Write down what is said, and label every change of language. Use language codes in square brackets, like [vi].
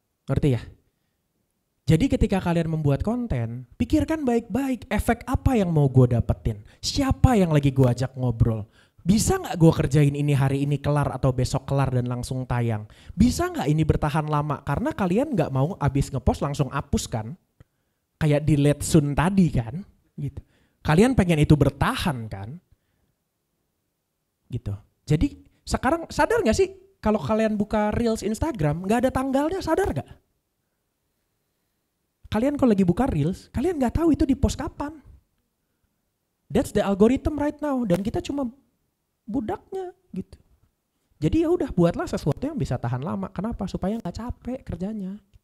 [id] Ngerti ya? Jadi ketika kalian membuat konten, pikirkan baik-baik efek apa yang mau gue dapetin. Siapa yang lagi gue ajak ngobrol. Bisa gak gue kerjain ini hari ini kelar atau besok kelar dan langsung tayang. Bisa gak ini bertahan lama karena kalian gak mau abis ngepost langsung hapus kan. Kayak [en] delete soon [id] tadi kan. Gitu. Kalian pengen itu bertahan kan. Gitu. Jadi sekarang sadar gak sih kalau kalian buka Reels Instagram gak ada tanggalnya, sadar gak? Kalian kalau lagi buka Reels, kalian gak tahu itu di post kapan. [en] That's the algorithm right now. [id] Dan kita cuma budaknya gitu. Jadi ya udah buatlah sesuatu yang bisa tahan lama. Kenapa? Supaya gak capek kerjanya.